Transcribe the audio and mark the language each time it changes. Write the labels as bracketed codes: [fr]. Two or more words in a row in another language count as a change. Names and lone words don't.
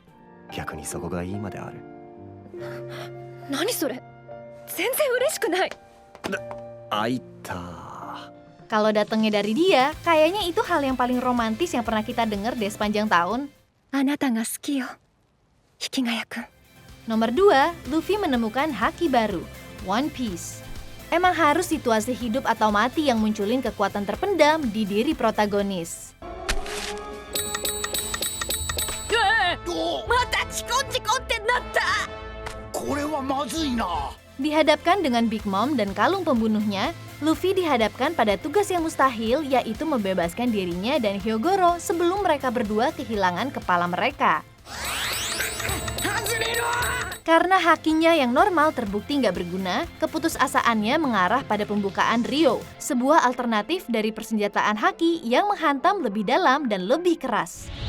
[ja] 逆にそこがいいまである。何それ。全然嬉しくない。あいた。 [id] Kalau datangnya dari dia, kayaknya itu hal yang paling romantis yang pernah kita dengar deh sepanjang tahun. [ja] あなたが好きよ。引きがやくん。 [id] Nomor 2, Luffy menemukan haki baru, One Piece. Emang harus situasi hidup atau mati yang munculin kekuatan terpendam di diri protagonis. [ja] またチコチコってなった。これはまずいな。 [id] Dihadapkan dengan Big Mom dan kalung pembunuhnya, Luffy dihadapkan pada tugas yang mustahil, yaitu membebaskan dirinya dan Hyogoro sebelum mereka berdua kehilangan kepala mereka. Karena hakinya yang normal terbukti nggak berguna, keputusasaannya mengarah pada pembukaan Ryo, sebuah alternatif dari persenjataan haki yang menghantam lebih dalam dan lebih keras.